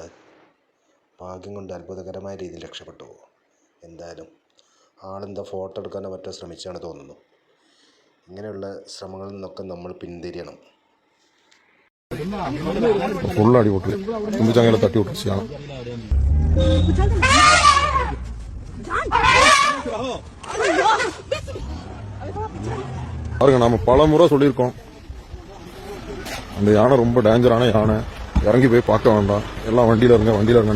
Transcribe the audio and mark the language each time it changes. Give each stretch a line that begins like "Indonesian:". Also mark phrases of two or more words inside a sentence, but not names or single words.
Malayalam: ഭാഗ്യം കൊണ്ട് അത്ഭുതകരമായ രീതിയിൽ രക്ഷപ്പെട്ടു. എന്തായാലും ആളെന്താ ഫോട്ടോ എടുക്കാനോ മറ്റോ ശ്രമിച്ചാണ് തോന്നുന്നു. ഇങ്ങനെയുള്ള ശ്രമങ്ങളിൽ നിന്നൊക്കെ നമ്മൾ പിന്തിരിയണം. ഫുൾ അടിപൊളി തുമ്പിച്ചങ്ങനെ തട്ടി ഒട്ടിച്ചാണ്.
Tamil: பாருங்க, நாம பல முறை சொல்லியிருக்கோம், அந்த யானை ரொம்ப டேஞ்சரான யானை, இறங்கி போய் பார்க்க வேண்டாம், எல்லாம் வண்டியில இருங்க.